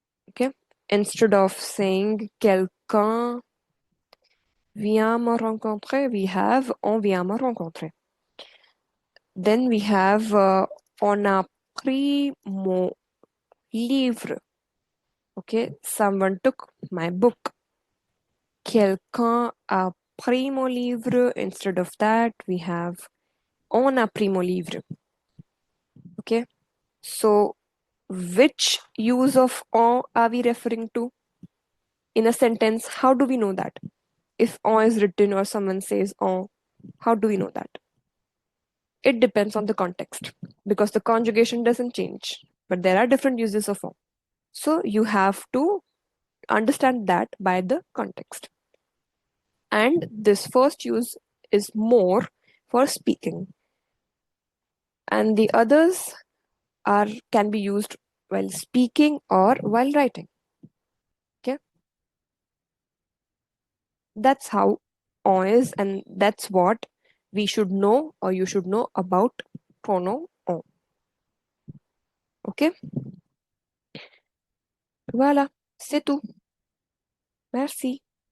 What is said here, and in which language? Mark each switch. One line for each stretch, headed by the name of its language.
English: Okay, instead of saying
French: quelqu'un vient me rencontrer,
English: we have
French: on vient me rencontrer.
English: Then we have
French: on a pris mon livre.
English: Okay, someone took my book.
French: Quelqu'un a pris mon livre.
English: Instead of that, we have
French: on a pris mon livre.
English: Okay, so which use of on are we referring to in a sentence? How do we know that? If on is written or someone says on, how do we know that? It depends on the context because the conjugation doesn't change, but there are different uses of on. So you have to understand that by the context. And this first use is more for speaking, and the others are can be used while speaking or while writing. Okay, that's how on is, and that's what we should know or you should know about pronom on.
French: Okay, voilà, c'est tout. Merci.